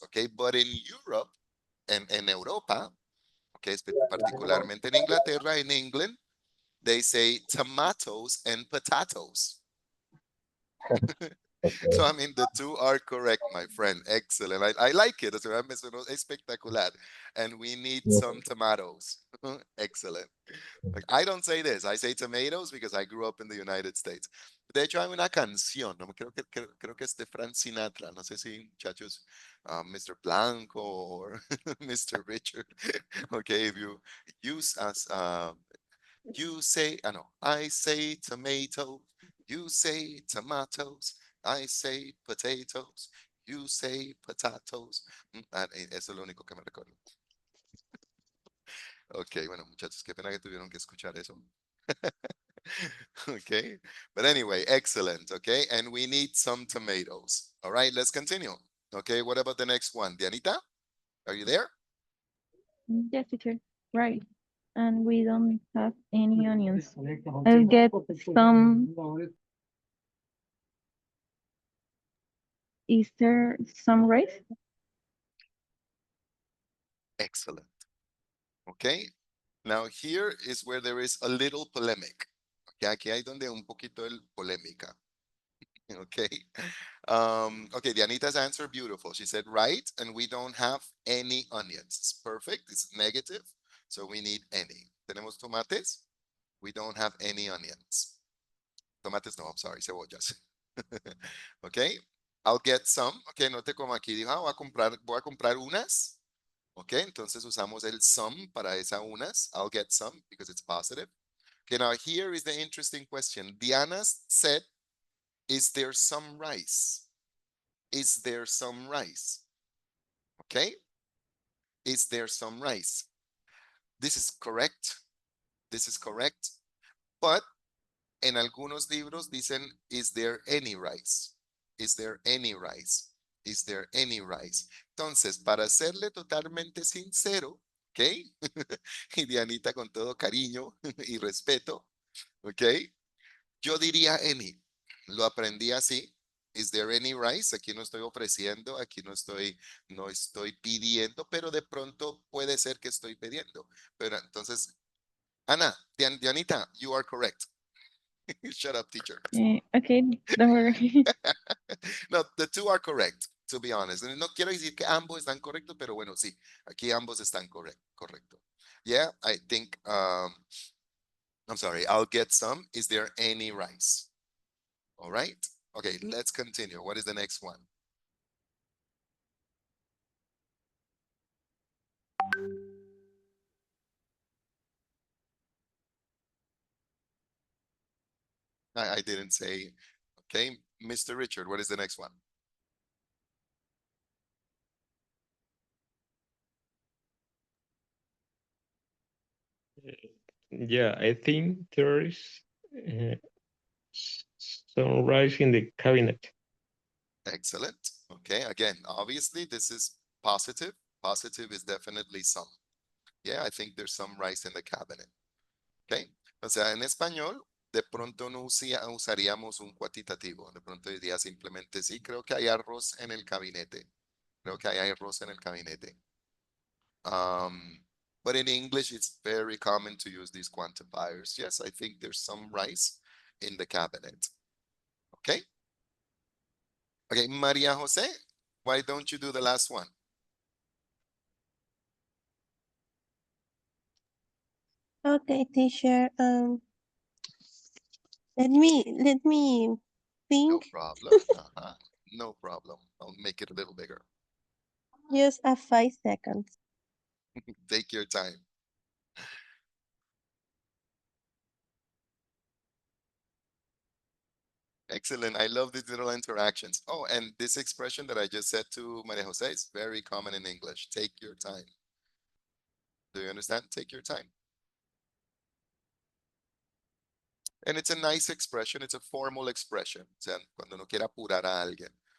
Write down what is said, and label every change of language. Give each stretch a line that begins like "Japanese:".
English: Okay, but in Europe and in Europa, okay,
Spanish: particularmente en Inglaterra,
English: in England, they say tomatoes and potatoes. So, I mean, the two are correct, my friend. Excellent. I like it.
Spanish: O sea, me sonó espectacular.
English: And we need some tomatoes. Excellent. Like, I don't say this. I say tomatoes because I grew up in the United States.
Spanish: De hecho, hay una canción, ¿no? Creo que es de Frank Sinatra. No sé si, muchachos, Mr. Blanco or Mr. Richard.
English: Okay, if you use as you say, I know, I say tomato, you say tomatoes, I say potatoes, you say potatoes.
Spanish: Eso es lo único que me recuerdo. Ok, bueno, muchachos, qué pena que tuvieron que escuchar eso.
English: Okay, but anyway, excellent. Okay, and we need some tomatoes. All right, let's continue. Okay, what about the next one? Dianita, are you there? Yes, teacher. Right. And we don't have any onions. I'll get some. Is there some rice? Excellent. Okay, now here is where there is a little polemic.
Spanish: Okay, aquí hay donde un poquito el polémica.
English: Okay. Okay, Dianita's answer, beautiful. She said, right, and we don't have any onions. It's perfect. It's negative. So we need any.
Spanish: ¿Tenemos tomates?
English: We don't have any onions. Tomates, no, I'm sorry, cebollas. Okay. I'll get some.
Spanish: Okay, note como aquí dijo, voy a comprar unas. Okay, entonces usamos el some para esa unas.
English: I'll get some because it's positive. Okay, now here is the interesting question. Diana said, is there some rice? Is there some rice? Okay. Is there some rice? This is correct. This is correct. But
Spanish: en algunos libros dicen,
English: is there any rice? Is there any rice? Is there any rice?
Spanish: Entonces, para serle totalmente sincero, ¿ok? Y Dianita con todo cariño y respeto, ¿ok? Yo diría any. Lo aprendí así.
English: Is there any rice?
Spanish: Aquí no estoy ofreciendo, aquí no estoy pidiendo, pero de pronto puede ser que estoy pidiendo. Pero entonces, Ana, Dianita,
English: you are correct. Shut up, teacher. Okay, don't worry. No, the two are correct, to be honest.
Spanish: No quiero decir que ambos están correctos, pero bueno, sí, aquí ambos están correcto.
English: Yeah, I think, I'm sorry, I'll get some. Is there any rice? All right. Okay, let's continue. What is the next one? I didn't say. Okay, Mr. Richard, what is the next one? Yeah, I think there is Some rice in the cabinet. Excellent. Okay, again, obviously this is positive. Positive is definitely some. Yeah, I think there's some rice in the cabinet. Okay.
Spanish: O sea, en español, de pronto no usaríamos un cuantitativo. De pronto diría simplemente sí, creo que hay arroz en el gabinete. Creo que hay arroz en el gabinete.
English: But in English, it's very common to use these quantifiers. Yes, I think there's some rice in the cabinet. Okay. Okay, Maria Jose, why don't you do the last one? Okay, teacher. Let me No think. problem. No problem. I'll make it a little bigger. Just a 5 seconds. Take your time. Excellent. I love these little interactions. Oh, and this expression that I just said to Maria Jose is very common in English. Take your time. Do you understand? Take your time. And it's a nice expression. It's a formal expression.
Spanish: O sea, cuando no quiera apurar a alguien.